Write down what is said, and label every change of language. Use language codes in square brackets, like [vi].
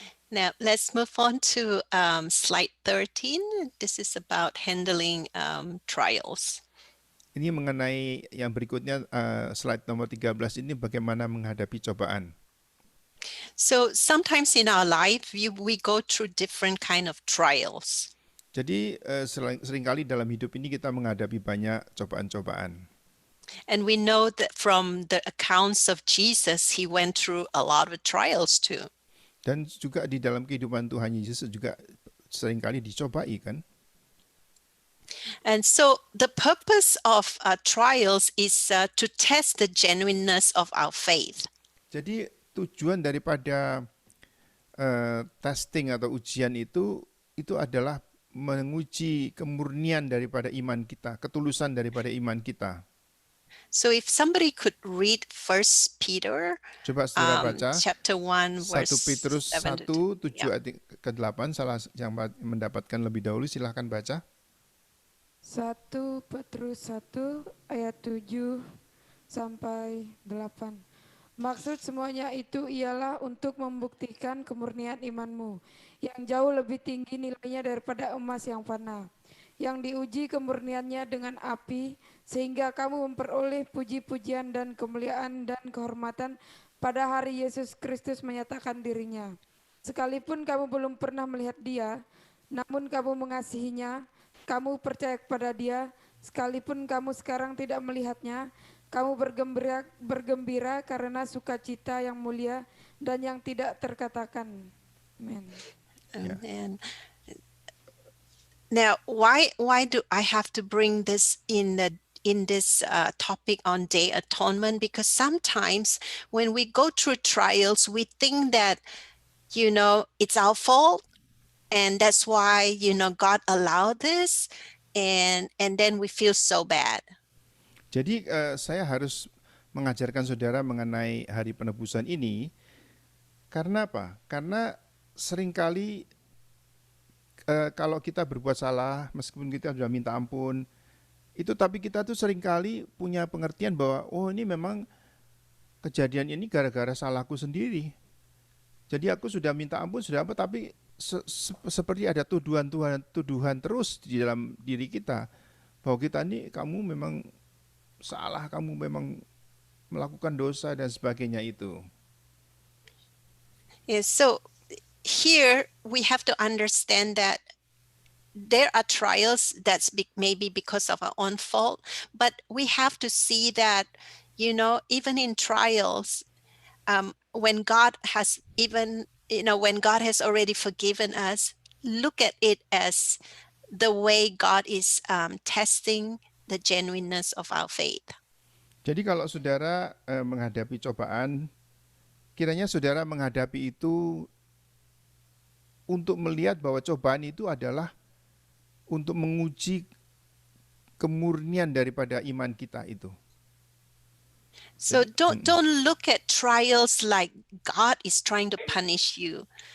[en] Now, let's move on to slide 13. This is about handling trials. [id] Ini mengenai yang berikutnya, slide nomor 13 ini bagaimana menghadapi cobaan. [en] So sometimes in our life, we go through different kind of trials. [id] Jadi seringkali dalam hidup ini kita menghadapi banyak cobaan-cobaan. [en] And we know that from the accounts of Jesus, he went through a lot of trials too. [id] Dan juga di dalam kehidupan Tuhan Yesus juga seringkali dicobai kan. [en] And so the purpose of trials is to test the genuineness of our faith. [id] Jadi tujuan daripada testing atau ujian itu adalah menguji kemurnian daripada iman kita, ketulusan daripada iman kita. [en] So if somebody could read 1 Peter [id] Coba saudara baca [en] chapter 1 [id] 1 [en] verse [id] Petrus 1, [en] 7 [id] 7 ayat ke-8, salah yang mendapatkan lebih dahulu silahkan baca. 1 Petrus 1 ayat 7 sampai 8. Maksud semuanya itu ialah untuk membuktikan kemurnian imanmu yang jauh lebih tinggi nilainya daripada emas yang fana, yang diuji kemurniannya dengan api, sehingga kamu memperoleh puji-pujian dan kemuliaan dan kehormatan pada hari Yesus Kristus menyatakan dirinya. Sekalipun kamu belum pernah melihat dia, namun kamu mengasihinya, kamu percaya kepada dia, sekalipun kamu sekarang tidak melihatnya, kamu bergembira karena sukacita yang mulia dan yang tidak terkatakan. Amen. [en] And now, why do I have to bring this in this topic on day atonement? Because sometimes when we go through trials, we think that, you know, it's our fault, and that's why, you know, God allowed this, and then we feel so bad. [id] Jadi saya harus mengajarkan saudara mengenai hari penebusan ini karena apa? Karena seringkali kalau kita berbuat salah, meskipun kita sudah minta ampun, tapi kita tuh seringkali punya pengertian bahwa oh ini memang kejadian ini gara-gara salahku sendiri. Jadi aku sudah minta ampun, sudah apa, tapi seperti ada tuduhan terus di dalam diri kita bahwa kita ini kamu memang salah, kamu memang melakukan dosa dan sebagainya itu. [en] Yes, so here we have to understand that there are trials that's maybe because of our own fault, but we have to see that, even in trials, when God has when God has already forgiven us, look at it as the way God is testing the genuineness of our faith. [id] Jadi kalau saudara menghadapi cobaan, kiranya saudara menghadapi itu untuk melihat bahwa cobaan itu adalah untuk menguji kemurnian daripada iman kita itu. [en] So don't look at trials like God is trying to punish you.